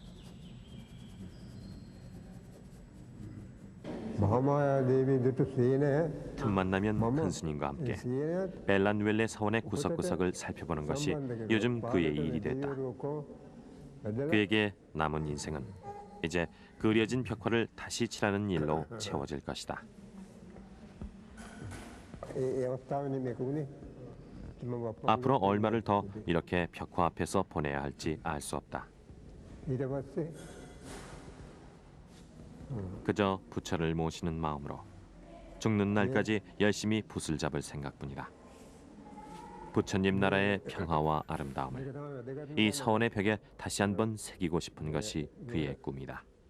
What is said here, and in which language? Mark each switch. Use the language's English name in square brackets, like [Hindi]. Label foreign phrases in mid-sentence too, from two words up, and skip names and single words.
[Korean] 틈만 나면 큰 스님과 함께 벨란웰레 사원의 구석구석을 살펴보는 것이 요즘 그의 일이 됐다. 그에게 남은 인생은 이제 그려진 벽화를 다시 칠하는 일로 채워질 것이다. [Sinhala] ඒ අවස්ථාවනේ මේකුනේ. මම [Korean] 앞으로 얼마를 더 이렇게 벽화 앞에서 보내야 할지 알 수 없다. [Sinhala] ඊට පස්සේ [Korean] 그저 부처를 모시는 마음으로 죽는 날까지 열심히 붓을 잡을 생각뿐이다. 부처님 나라의 평화와 아름다움을 이 서원의 벽에 다시 한번 새기고 싶은 것이 그의 꿈이다.